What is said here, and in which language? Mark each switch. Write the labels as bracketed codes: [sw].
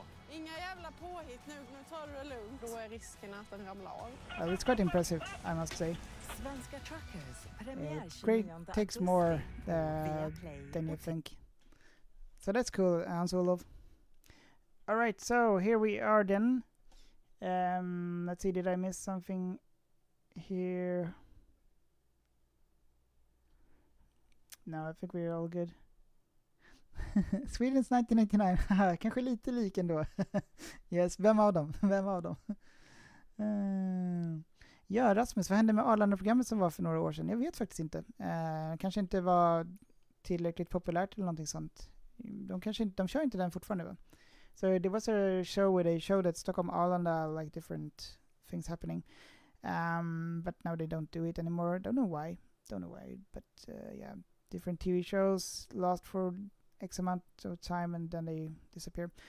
[sv] Inga jävla påhit nu tar du det lugnt. Då är riskerna att den ramlar av. [en] Well, it's quite impressive, I must say. [sv] Svenska truckers. [en] Great takes more than you think. So that's cool, Hans-Olof. All right, so here we are then. Let's see, did I miss something here? No, I think we're all good. Swedens 1999. [sv] Kanske lite lik ändå. Yes, vem av dem? Ja, Rasmus, vad hände med Arlanda-programmet som var för några år sedan? Jag vet faktiskt inte. Kanske inte var tillräckligt populärt eller någonting sånt. De kör inte den fortfarande, va? [en] So there was a show where they showed at Stockholm Arlanda like different things happening. But now they don't do it anymore. Don't know why. But yeah, different TV shows last for X amount of time and then they disappear.